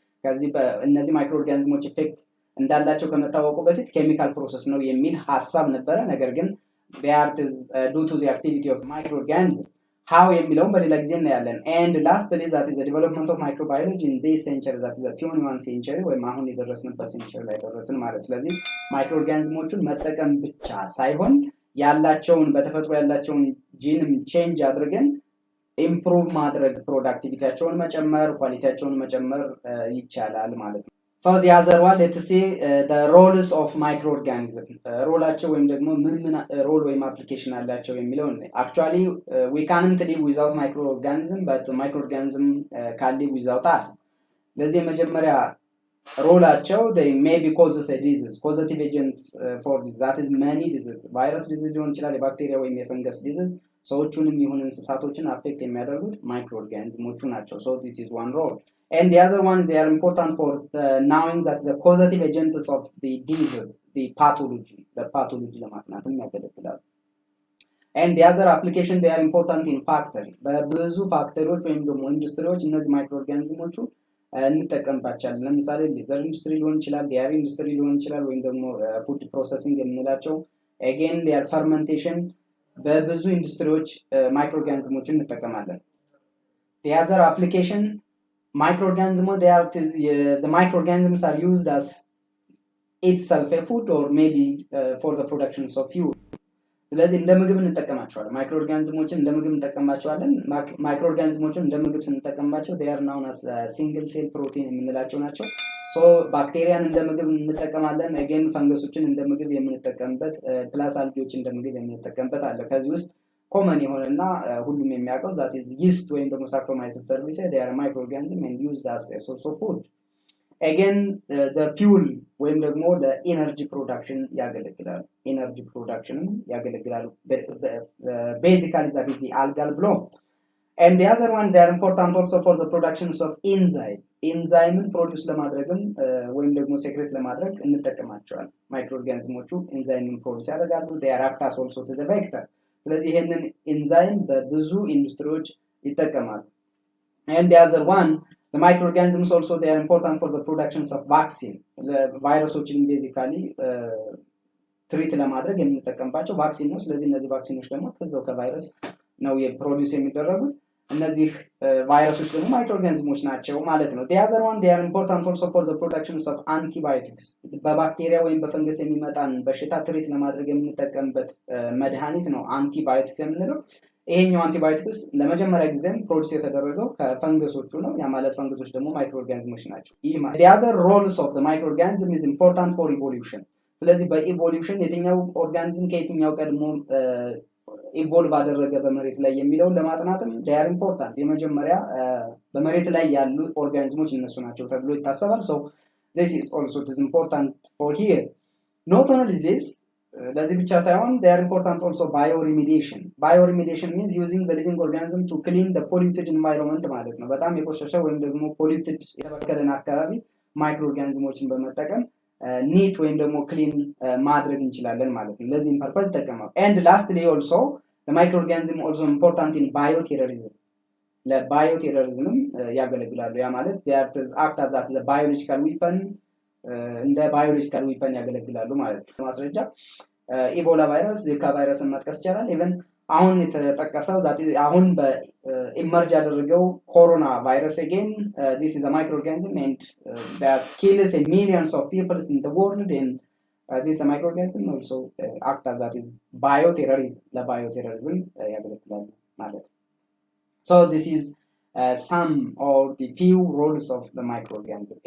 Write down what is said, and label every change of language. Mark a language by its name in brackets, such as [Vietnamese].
[Amharic] ከዚህ በእነዚህ ማይክሮኦርጋኒዝሞች ኢፌክት እንዳላቸው ከመታወቁ በፊት ኬሚካል ፕሮሰስ ነው የሚል ሐሳብ ነበረ ነገር ግን [English] the art is due to the activity of microorganism how [Amharic] የሚለውን በሌላ ጊዜ እናያለን [English] and lastly that is the development of microbiology in this century that is the 21st century [Amharic] ወይም አሁን የደረስንበት ሴንቸሪ ላይ ደረስን ማለት ስለዚህ ማይክሮኦርጋኒዝሞቹን መጠቀም ብቻ ሳይሆን ያላቸውን በተፈጥሮ ያላቸውን ጂንም ቼንጅ አድርገን ኢምፕሩቭ ማድረግ ፕሮዳክቲቪቲያቸውን መጨመር ኳሊቲያቸውን መጨመር ይቻላል ማለት ነው። [English] So the other one, let's see the roles of microorganism. [Amharic] ሮላቸው ወይም ደግሞ ምን ሮል ወይም አፕሊኬሽን አላቸው የሚለው [English] actually we can't live without microorganism but microorganism can live without us. [Amharic] ለዚህ መጀመሪያ ሮላቸው [English] they may be causes a disease, causative agent for this, that is many diseases, [Amharic] ቫይረስ ዲዚዝ ሊሆን ይችላል የባክቴሪያ ወይም የፈንገስ ዲዚዝ ሰዎቹንም ይሁን እንስሳቶችን አፌክት የሚያደርጉት ማይክሮኦርጋኒዝሞቹ ናቸው። [English] so this is one role. And the other one, they are important for knowing that the causative agents of the disease, the pathology [Amharic] ለማጥናትም ያገለግላሉ። [English] And the other application, they are important in factory. [Amharic] በብዙ ፋክተሪዎች ወይም ደግሞ ኢንዱስትሪዎች እነዚህ ማይክሮኦርጋኒዝሞቹ እንጠቀምባቸዋለን። ለምሳሌ ሌዘር ኢንዱስትሪ ሊሆን ይችላል፣ ዲያሪ ኢንዱስትሪ ሊሆን ይችላል፣ ወይም ደግሞ ፉድ ፕሮሰሲንግ የምንላቸው [English] again they are fermentation። [Amharic] በብዙ ኢንዱስትሪዎች ማይክሮኦርጋኒዝሞችን እንጠቀማለን። [English] The other application, microorganisms, the microorganisms are used as itself a food or maybe for the production of fuel. [Amharic] ስለዚህ እንደ ምግብ እንጠቀማቸዋለን። ማይክሮኦርጋኒዝሞችን እንደ ምግብ እንጠቀማቸዋለን። ማይክሮኦርጋኒዝሞችን እንደ ምግብ ስንጠቀምባቸው [English] they are known as single cell protein [Amharic] የምንላቸው ናቸው። ሶ ባክቴሪያን እንደ ምግብ እንጠቀማለን። again ፈንገሶችን እንደ ምግብ የምንጠቀምበት ፕላስ አልጌዎችን እንደ ምግብ የምንጠቀምበት አለ። ከዚህ ውስጥ ኮመን የሆነና ሁሉም የሚያውቀው [English] that is yeast [Amharic] ወይም ደግሞ Saccharomyces cerevisiae, [English] they are microorganisms and used as a source of food. again the fuel [Amharic] ወይም ደግሞ ለኤነርጂ ፕሮዳክሽን ያገለግላሉ። ኤነርጂ ፕሮዳክሽንም ያገለግላሉ። [English] basically that is the algal bloom. And the other one, they are important also for the productions of enzyme. [Amharic] ኤንዛይምን ፕሮዲውስ ለማድረግም ወይም ደግሞ ሴክሬት ለማድረግ እንጠቀማቸዋለን። ማይክሮኦርጋኒዝሞቹ ኤንዛይምን ፕሮዲውስ ያደርጋሉ። [English] they are act as also to the vector. [Amharic] ስለዚህ ይሄንን ኤንዛይም በብዙ ኢንዱስትሪዎች ይጠቀማሉ። [English] and the other one, the microorganisms also, they are important for the productions of vaccine. [Amharic] ቫይረሶችን ቤዚካሊ ትሪት ለማድረግ የምንጠቀምባቸው ቫክሲን ነው። ስለዚህ እነዚህ ቫክሲኖች ደግሞ ከዛው ከቫይረስ ነው የፕሮዲውስ የሚደረጉት። እነዚህ ቫይረሶች ደግሞ ማይክሮኦርጋኒዝሞች ናቸው ማለት ነው። [English] the other one, they are important also for the productions of antibiotics. [Amharic] በባክቴሪያ ወይም በፈንገስ የሚመጣን በሽታ ትሪት ለማድረግ የምንጠቀምበት መድኃኒት ነው አንቲባዮቲክስ የምንለው። ይሄኛው አንቲባዮቲክስ ለመጀመሪያ ጊዜም ፕሮዲውስ የተደረገው ከፈንገሶቹ ነው። ያ ማለት ፈንገሶች ደግሞ ማይክሮኦርጋኒዝሞች ናቸው። [English] the other roles of the microorganism is important for evolution. [Amharic] ስለዚህ በኢቮሉሽን የትኛው ኦርጋኒዝም ከየትኛው ቀድሞ ኢቮልቭ አደረገ በመሬት ላይ የሚለውን ለማጥናትም [English] they are important። [Amharic] የመጀመሪያ በመሬት ላይ ያሉ ኦርጋኒዝሞች እነሱ ናቸው ተብሎ ይታሰባል። [English] so this is also it is important for here. not only this, [Amharic] ለዚህ ብቻ ሳይሆን [English] they are important also bioremediation. bioremediation means using the living organism to clean the polluted environment [Amharic] ማለት ነው። በጣም የቆሸሸ ወይም ደግሞ polluted የተበከለን አካባቢ ማይክሮኦርጋኒዝሞችን በመጠቀም ኒት ወይም ደግሞ ክሊን ማድረግ እንችላለን ማለት ነው። ለዚህም ፐርፐዝ ይጠቀማሉ። [English] and lastly also the microorganism also important in bioterrorism. [Amharic] ለባዮቴሮሪዝምም ያገለግላሉ። ያ ማለት [English] they act as a biological weapon፣ [Amharic] እንደ ባዮሎጂካል ዊፐን ያገለግላሉ ማለት ነው። ማስረጃ ኢቦላ ቫይረስ፣ ዚካ ቫይረስን መጥቀስ ይቻላል። ኢቨን አሁን የተጠቀሰው አሁን በኢመርጅ ያደረገው ኮሮና [English] ቫይረስ again this is a microorganism and that kills millions of people in the world, and this microorganism also act as that is bioterrorism, [Amharic] ለባዮቴሮሪዝም ያገለግላሉ ማለት ነው። [English] so this is some or the few roles of the microorganism.